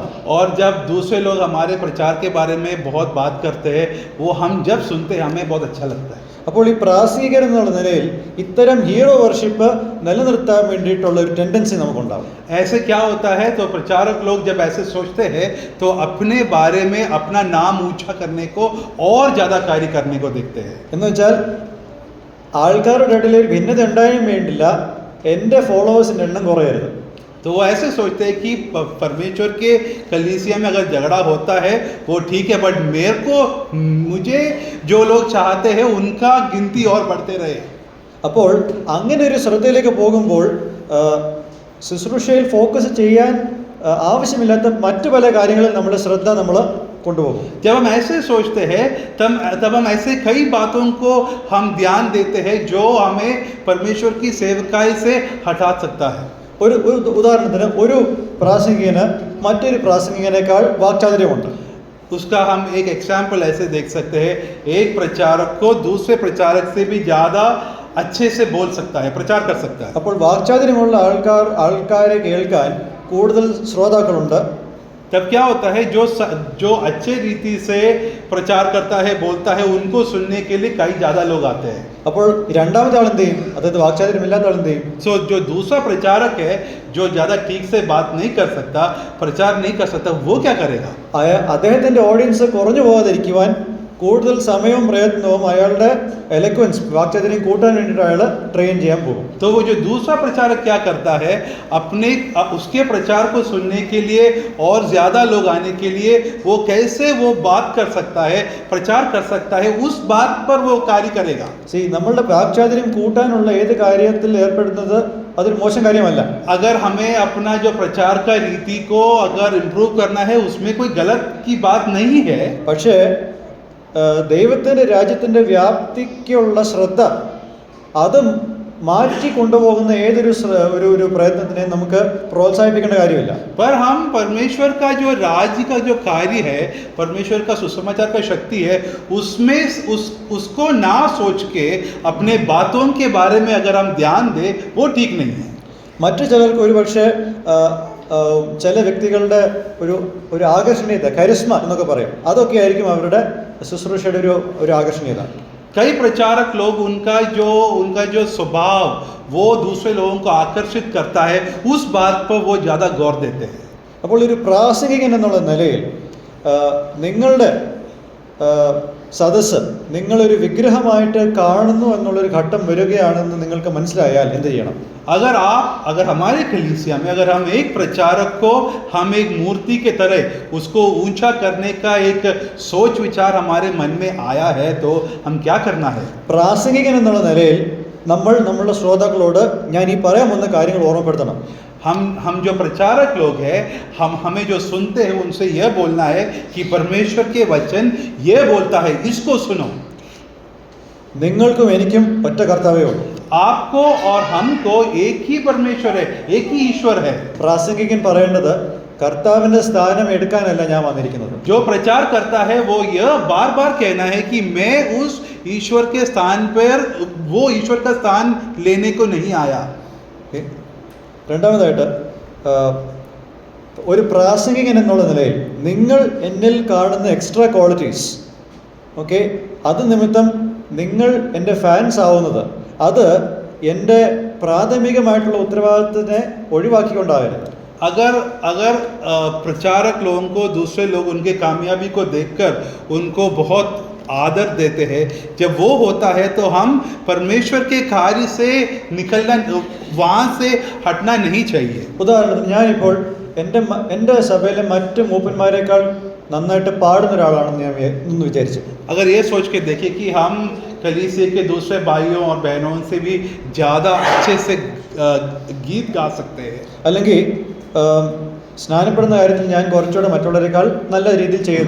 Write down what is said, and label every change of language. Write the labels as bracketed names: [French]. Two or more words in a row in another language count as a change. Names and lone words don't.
[Hindi] और जब दूसरे लोग हमारे प्रचार के बारे में बहुत बात करते हैं, वो हम जब सुनते हैं हमें बहुत अच्छा लगता है. [Malayalam] അപ്പോൾ ഈ പ്രാസംഗികർ എന്നുള്ള നിലയിൽ ഇത്തരം [English] hero worship [Malayalam] നിലനിർത്താൻ വേണ്ടിയിട്ടുള്ള ഒരു ടെൻഡൻസി നമുക്കുണ്ടാവും. [Hindi] ऐसे क्या होता है, तो प्रचारक लोग जब ऐसे सोचते हैं तो अपने बारे में अपना नाम ऊंचा करने को और ज़्यादा कार्य करने को देखते हैं. [Malayalam] എന്ന് വെച്ചാൽ ആൾക്കാരുടെ ഇടയിൽ ഒരു ഭിന്നത ഉണ്ടായാലും വേണ്ടില്ല, എൻ്റെ ഫോളോവേഴ്സിൻ്റെ എണ്ണം കുറയരുത്. [Hindi] तो वो ऐसे सोचते हैं कि परमेश्वर के कलीसिया में अगर झगड़ा होता है वो ठीक है, बट मुझे जो लोग चाहते हैं उनका गिनती और बढ़ते रहे. [Malayalam] അപ്പോൾ അങ്ങനെ ഒരു ശ്രദ്ധയിലേക്ക് പോകുമ്പോൾ ശുശ്രൂഷയിൽ ഫോക്കസ് ചെയ്യാൻ ആവശ്യമില്ലാത്ത മറ്റു പല കാര്യങ്ങളിൽ നമ്മുടെ ശ്രദ്ധ നമ്മൾ കൊണ്ടുപോകും. [Hindi] जब हम ऐसे सोचते हैं तब हम ऐसे कई बातों को हम ध्यान देते हैं जो हमें परमेश्वर की सेवकाई से हटा सकता है. [Malayalam] ഒരു ഉദാഹരണത്തിന് ഒരു പ്രാസംഗികന് മറ്റൊരു പ്രാസംഗികനേക്കാൾ വാക്ചാതുര്യമുണ്ട്. [Hindi] उसका हम एक एग्जाम्पल ऐसे देख सकते हैं, एक प्रचारक को दूसरे प्रचारक से भी ज़्यादा अच्छे से बोल सकता है, प्रचार कर सकता है. [Malayalam] അപ്പോൾ വാക്ചാതുര്യമുള്ള ആൾക്കാരെ കേൾക്കാൻ കൂടുതൽ ശ്രോതാക്കളുണ്ട്. [Hindi] तब क्या होता है, जो अच्छे रीति से प्रचार करता है, बोलता है, उनको सुनने के लिए कई ज़्यादा लोग आते हैं. [Malayalam] അപ്പോൾ രണ്ടാമത്തെ ആൾ എന്ത് ചെയ്യും? അതായത് വാക്ചാതുര്യമില്ലാത്ത ആൾ എന്ത് ചെയ്യും? [Hindi] सो जो दूसरा प्रचारक है, जो ज़्यादा ठीक से बात नहीं कर सकता, प्रचार नहीं कर सकता, वो क्या करेगा? [Malayalam] അദ്ദേഹത്തിൻ്റെ ഓഡിയൻസ് കുറഞ്ഞു പോകാതിരിക്കുവാൻ കൂടുതൽ സമയവും പ്രയത്നവും അയാളുടെ എലക്വൻസ് വാക്ചാതുര്യം കൂട്ടാൻ വേണ്ടിയിട്ട് അയാൾ ട്രെയിൻ ചെയ്യാൻ പോകും. [Hindi] तो वो जो दूसरा प्रचारक क्या करता है, उसके प्रचार को सुनने के लिए और ज़्यादा लोग आने के लिए वो कैसे वो बात कर सकता है, प्रचार कर सकता है, उस बात पर वो कार्य करेगा. [Malayalam] നമ്മളുടെ വാക്ചാതുര്യം കൂട്ടാനുള്ള ഏത് കാര്യത്തിൽ ഏർപ്പെടുന്നത് അതൊരു മോശം കാര്യമല്ല. [Hindi] अगर हमें अपना जो प्रचार का रीति को अगर इम्प्रूव करना है, उसमें कोई गलत की बात नहीं है. [Malayalam] പക്ഷേ ദൈവത്തിൻ്റെ രാജ്യത്തിൻ്റെ വ്യാപ്തിക്കുള്ള ശ്രദ്ധ അത് മാറ്റി കൊണ്ടുപോകുന്ന ഏതൊരു പ്രയത്നത്തിനെ നമുക്ക് പ്രോത്സാഹിപ്പിക്കേണ്ട കാര്യമില്ല. [Hindi] पर हम परमेश्वर का जो राज्य का जो कार्य है, परमेश्वर का सुसमाचार का शक्ति है, उसमें उसको ना सोच के अपने बातों के बारे में अगर हम ध्यान दें, वो ठीक नहीं है. [Malayalam] മറ്റു ചിലർക്ക് ഒരുപക്ഷെ ചില വ്യക്തികളുടെ ഒരു ആകർഷണീയത, കരിസ്മ എന്നൊക്കെ പറയും, അതൊക്കെ ആയിരിക്കും അവരുടെ ശുശ്രൂഷയുടെ ഒരു ആകർഷണീയത. [Hindi] कई प्रचारक लोग उनका जो स्वभाव वो दूसरे लोगों को आकर्षित करता है, उस बात पर वो ज़्यादा गौर देते हैं. [Malayalam] അപ്പോൾ ഒരു പ്രാസംഗികൻ എന്നുള്ള നിലയിൽ നിങ്ങളുടെ സദസ്സ് നിങ്ങളൊരു വിഗ്രഹമായിട്ട് കാണുന്നു എന്നുള്ളൊരു ഘട്ടം വരികയാണെന്ന് നിങ്ങൾക്ക് മനസ്സിലായാൽ എന്ത് ചെയ്യണം? [Hindi] अगर हमारे कलीसिया में अगर हम एक प्रचारक को हम एक मूर्ति के तरह उसको ऊंचा करने का एक सोच विचार हमारे मन में आया है, तो हम क्या करना है? [Malayalam] പ്രാസംഗികൻ എന്നുള്ള നിലയിൽ നമ്മളുടെ ശ്രോതാക്കളോട് ഞാൻ ഈ പറയാൻ വന്ന കാര്യങ്ങൾ ഓർമ്മപ്പെടുത്തണം. [Hindi] हम जो प्रचारक लोग हैं, हमें जो सुनते हैं उनसे यह बोलना है कि परमेश्वर के वचन ये बोलता है, इसको सुनो. [Malayalam] നിങ്ങൾക്കും എനിക്കും ഒറ്റ കർത്താവേ ഉള്ളൂ. [Hindi] आपको और हमको एक ही परमेश्वर है, एक ही ईश्वर है. [Malayalam] പ്രാസംഗികൻ പറയേണ്ടത് കർത്താവിന്റെ സ്ഥാനം എടുക്കാനല്ല ഞാൻ വന്നിരിക്കുന്നത്. [Hindi] जो प्रचार करता है वो यह बार बार कहना है कि मैं उस ईश्वर के स्थान पर वो ईश्वर का स्थान लेने को नहीं आया. [Malayalam] രണ്ടാമതായിട്ട് ഒരു പ്രാസംഗികൻ എന്നുള്ള നിലയിൽ നിങ്ങൾ എന്നിൽ കാണുന്ന [English] extra qualities, [Malayalam] ഓക്കെ, അത് നിമിത്തം നിങ്ങൾ എൻ്റെ ഫാൻസ് ആവുന്നത് അത് എൻ്റെ പ്രാഥമികമായിട്ടുള്ള ഉത്തരവാദിത്തത്തിനെ ഒഴിവാക്കിക്കൊണ്ടാകരുത്. [Hindi] अगर प्रचारक लोगों को दूसरे लोग उनके कामयाबी को देखकर उनको बहुत आदर देते हैं, जब वो होता है तो हम परमेश्वर के कार्य से निकलना, वहाँ से हटना नहीं चाहिए। [Malayalam] ഉദാഹരണത്തിന് ഞാനിപ്പോൾ എൻ്റെ സഭയിലെ മറ്റ് മൂപ്പന്മാരെക്കാൾ നന്നായിട്ട് പാടുന്ന ഒരാളാണെന്ന് ഞാൻ ഒന്ന് വിചാരിച്ചു. [Hindi] अगर ये सोच के देखिए कि हम कलीसिया के दूसरे भाइयों और बहनों से भी ज़्यादा अच्छे से गीत गा सकते हैं, [Malayalam] അല്ലെങ്കിൽ സ്നാനപ്പെടുന്ന കാര്യത്തിൽ ഞാൻ കുറച്ചുകൂടെ മറ്റുള്ളവരെക്കാൾ നല്ല രീതിയിൽ ചെയ്യുന്നു.